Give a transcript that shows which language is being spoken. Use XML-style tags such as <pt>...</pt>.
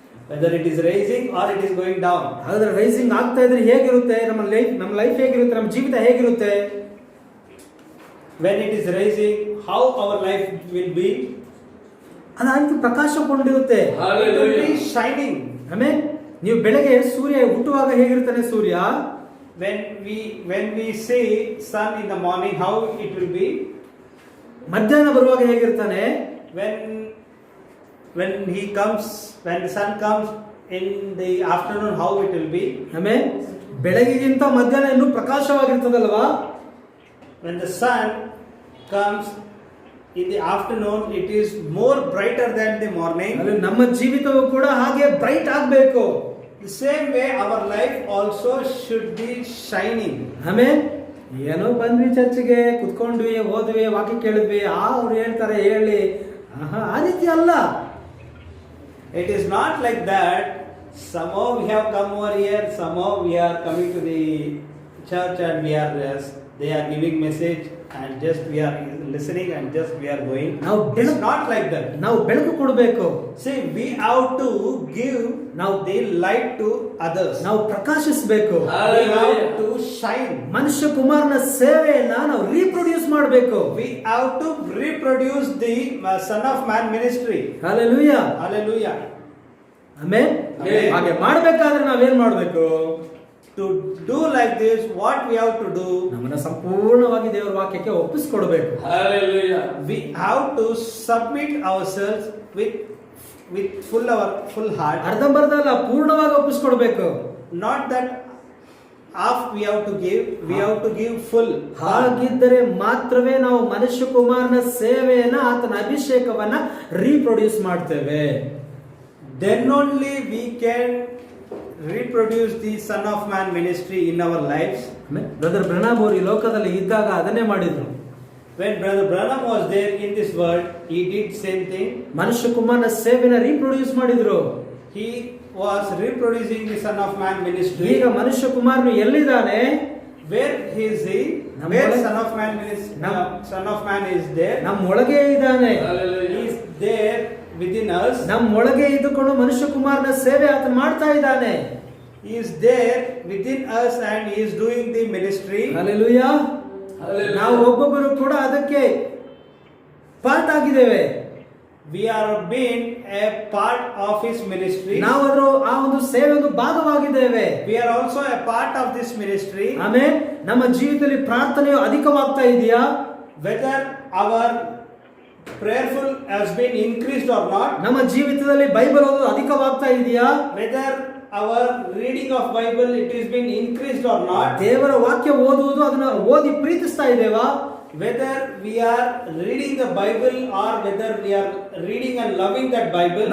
<en>Whether it is raising or it is going down.</en> <kn>ಹಾಗಾದ್ರೆ rising ಆಗ್ತಾ ಇದ್ರೆ ಹೇಗಿರುತ್ತೆ ನಮ್ಮ ಲೈಫ್ ಹೇಗಿರುತ್ತೆ, ನಮ್ಮ ಜೀವಿತ ಹೇಗಿರುತ್ತೆ?</kn> <en>When it is raising, how our life will be?</en> <kn>ಅದು ಪ್ರಕಾಶಗೊಂಡಿರುತ್ತೆ.</kn> <en>It will be shining.</en> <kn>Amen. ನೀವು ಬೆಳಗ್ಗೆ ಸೂರ್ಯ ಹುಟ್ಟುವಾಗ ಹೇಗಿರ್ತಾನೆ ಸೂರ್ಯ?</kn> <en>When we see sun in the morning, how it will be?</en> <kn>ಮಧ್ಯಾಹ್ನ ಬರುವಾಗ ಹೇಗಿರ್ತಾನೆ?</kn> <en>When the sun comes in the afternoon, how it will be?</en> <kn>Amen. ಬೆಳಗ್ಗೆಗಿಂತ ಮಧ್ಯಾಹ್ನ ಇನ್ನೂ ಪ್ರಕಾಶವಾಗಿರ್ತದಲ್ವಾ?</kn> <en>When the sun comes in the afternoon, it is more brighter than the morning.</en> <kn>ನಮ್ಮ ಜೀವಿತವು ಕೂಡ ಹಾಗೆ bright ಆಗಬೇಕು.</kn> <en>The same way our life also should be shining.</en> <kn>Amen. ಏನೋ ಬಂದ್ವಿ ಚರ್ಚ್ಗೆ, ಕುತ್ಕೊಂಡ್ವಿ, ಹೋದ್ವಿ, ವಾಕ್ಯ ಕೇಳಿದ್ವಿ, ಅವ್ರು ಹೇಳ್ತಾರೆ ಹೇಳಿ, ಆ ರೀತಿ ಅಲ್ಲ.</kn> <en>It is not like that. Somehow we have come over here, somehow we are coming to the church and they are giving message and just we are listening and just we are going. It's not like that.</en> <kn>ನಾವು ಬೆಳಕು ಕೊಡಬೇಕು.</kn> <en>See, we have to give the light to others.</en> <kn>ನಾವು ಪ್ರಕಾಶಿಸಬೇಕು.</kn> <en>We have to shine.</en> <kn>ಮನುಷ್ಯ ಕುಮಾರನ ಸೇವೆಯನ್ನ ನಾವು reproduce ಮಾಡಬೇಕು.</kn> <en>We have to reproduce the Son of Man ministry. Hallelujah. Hallelujah.</en> <kn>Amen. ಹಾಗೆ ಮಾಡಬೇಕಾದ್ರೆ ನಾವೇನ್ ಮಾಡಬೇಕು?</kn> <en>To do like this, what we have to do?</en> <kn>ನಮ್ಮನ್ನ ಸಂಪೂರ್ಣವಾಗಿ ದೇವರ ವಾಕ್ಯಕ್ಕೆ ಒಪ್ಪಿಸಿಕೊಡಬೇಕು.</kn> <en>Hallelujah. We have to submit ourselves with full heart.</en> <kn>ಅರ್ಧಂಬರ್ಧಲ್ಲ, ಪೂರ್ಣವಾಗಿ ಒಪ್ಪಿಸಿಕೊಡಬೇಕು.</kn> <en>Not that half we have to give, we have to give full.</en> <kn>ಹಾಗಿದ್ದರೆ ಮಾತ್ರವೇ ನಾವು ಮನುಷ್ಯ ಕುಮಾರನ ಸೇವೆಯನ್ನ, ಆತನ ಅಭಿಷೇಕವನ್ನ ರೀಪ್ರೊಡ್ಯೂಸ್ ಮಾಡ್ತೇವೆ.</kn> <en>Then only we can reproduce the Son of Man ministry in our lives.</en> <kn>Brother ಬ್ರನಾಮ್ ಅವರು ಈ ಲೋಕದಲ್ಲಿ ಇದ್ದಾಗ ಅದನ್ನೇ ಮಾಡಿದ್ರು.</kn> <en>When Brother Branham was there in this world, he did same thing.</en> <kn>ಮನುಷ್ಯ ಕುಮಾರನ ಸೇವೆನ ರೀಪ್ರೊಡ್ಯೂಸ್ ಮಾಡಿದ್ರು.</kn> <en>He was reproducing the Son of Man ministry.</en> <kn>ಈಗ ಮನುಷ್ಯ ಕುಮಾರನು ಎಲ್ಲಿದ್ದಾನೆ?</kn> <en>Where is he? Where Son of Man Son of Man is there.</en> <kn>ನಮ್ಮೊಳಗೆ ಇದ್ದಾನೆ.</kn> <en>He is there within us.</en> <kn>ನಮ್ಮೊಳಗೆ ಇದ್ದುಕೊಂಡು ಮನುಷ್ಯ ಕುಮಾರನ ಸೇವೆ ಆತ ಮಾಡ್ತಾ ಇದ್ದಾನೆ.</kn> <en>He is there within us and he is doing the ministry. Hallelujah.</en> <kn>ನಾವು ಒಬ್ಬೊಬ್ಬರು ಕೂಡ ಅದಕ್ಕೆ ಪಾರ್ಟ್ ಆಗಿದ್ದೇವೆ.</kn> <en>We are being a part of his ministry.</en> <kn>ನಾವು ಆ ಒಂದು ಸೇವೆಯ ಭಾಗವಾಗಿದ್ದೇವೆ.</kn> <en>We are also a part of this ministry.</en> <kn>Amen. ನಮ್ಮ ಜೀವಿತದಲ್ಲಿ ಪ್ರಾರ್ಥನೆಯು ಅಧಿಕವಾಗ್ತಾ ಇದೆಯಾ?</kn> <en>Whether our prayerful has been increased or not.</en> <kn>ನಮ್ಮ ಜೀವಿತದಲ್ಲಿ ಬೈಬಲ್ ಓದೋದು ಅಧಿಕವಾಗ್ತಾ ಇದೆಯಾ?</kn> <en>Whether our reading of Bible it has been increased or not.</en> <kn>ದೇವರ ವಾಕ್ಯ ಓದುವುದು, ಅದನ್ನ ಓದಿ ಪ್ರೀತಿಸ್ತಾ ಇದ್ದೇವಾ?</kn> <en>Whether we are reading the Bible or whether we are reading and loving that Bible.</en>